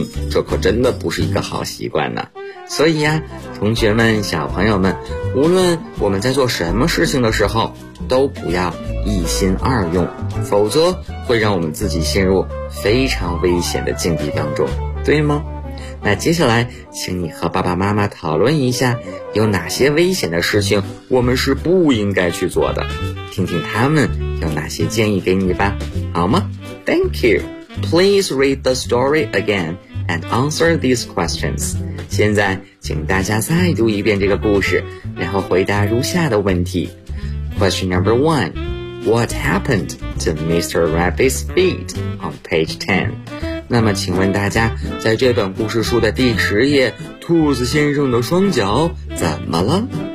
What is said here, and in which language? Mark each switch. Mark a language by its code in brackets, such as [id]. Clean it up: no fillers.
[zh] 这可真的不是一个好习惯呢。所以呀，同学们、小朋友们，无论我们在做什么事情的时候，都不要一心二用，否则会让我们自己陷入非常危险的境地当中，对吗？那接下来请你和爸爸妈妈讨论一下，有哪些危险的事情我们是不应该去做的，听听他们有哪些建议给你吧，好吗？ [en] Thank you. Please read the story again and answer these questions. [zh] 现在请大家再读一遍这个故事，然后回答如下的问题。 [en] Question number one. What happened to Mr. Rabbit's feet on page 10? [zh] 那么请问大家，在这本故事书的第十页，兔子先生的双脚怎么了？